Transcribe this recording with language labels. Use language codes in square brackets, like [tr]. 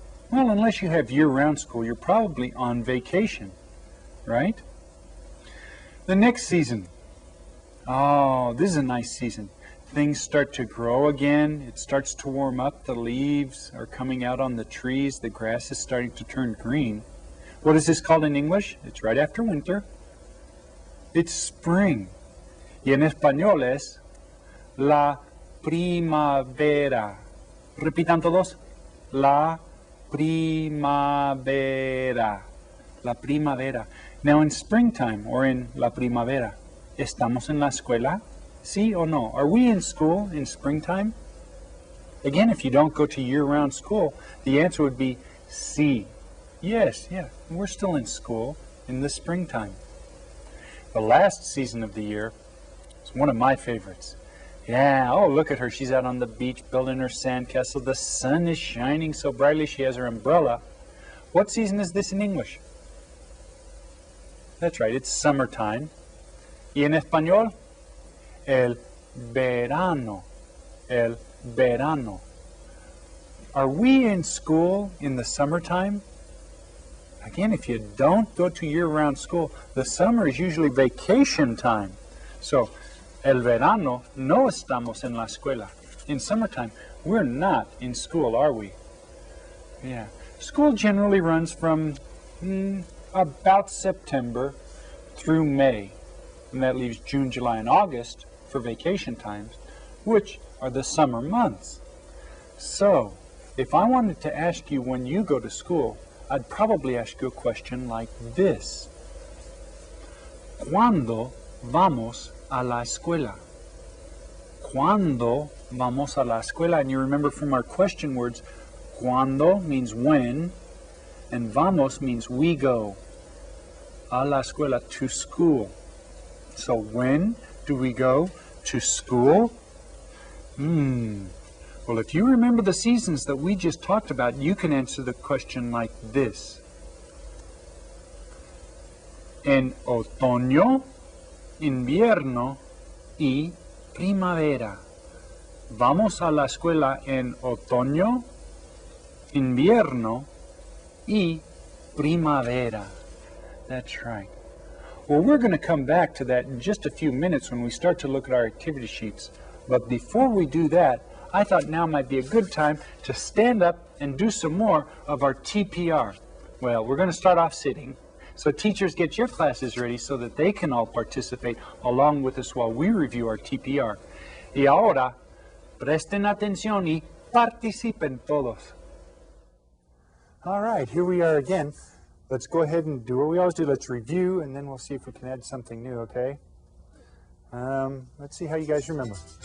[en] Well, unless you have year-round school, you're probably on vacation, right? The next season. Oh, this is a nice season. Things start to grow again. It starts to warm up. The leaves are coming out on the trees. The grass is starting to turn green. What is this called in English? It's right after winter. It's spring. [es] Y en español es la primavera. Repitan todos. La primavera. La primavera. [en] Now in springtime or in [es] la primavera, ¿estamos en la escuela? Sí or no? [en] Are we in school in springtime? Again, if you don't go to year-round school, the answer would be sí. Yes, we're still in school in the springtime. The last season of the year is one of my favorites. Yeah, oh, look at her. She's out on the beach building her sandcastle. The sun is shining so brightly she has her umbrella. What season is this in English? That's right, it's summertime. [es] Y en español, el verano. El verano. [en] Are we in school in the summertime? Again, if you don't go to year-round school, the summer is usually vacation time. [es] So, el verano no estamos en la escuela. [en] In summertime, we're not in school, are we? Yeah. School generally runs from about September through May. And that leaves June, July, and August for vacation times, which are the summer months. So, if I wanted to ask you when you go to school, I'd probably ask you a question like this. [es] ¿Cuándo vamos a la escuela? ¿Cuándo vamos a la escuela? [en] And you remember from our question words, cuando means when, and vamos means we go. [es] A la escuela, [en] to school. So when do we go to school? Well, if you remember the seasons that we just talked about, you can answer the question like this. [es] En otoño, invierno y primavera. Vamos a la escuela en otoño, invierno y primavera. [en] That's right. Well, we're going to come back to that in just a few minutes when we start to look at our activity sheets. But before we do that, I thought now might be a good time to stand up and do some more of our TPR. Well, we're going to start off sitting. So teachers, get your classes ready so that they can all participate along with us while we review our TPR. [es] Y ahora, presten atención y participen todos. [en] All right, here we are again. Let's go ahead and do what we always do. Let's review, and then we'll see if we can add something new, okay? Let's see how you guys remember.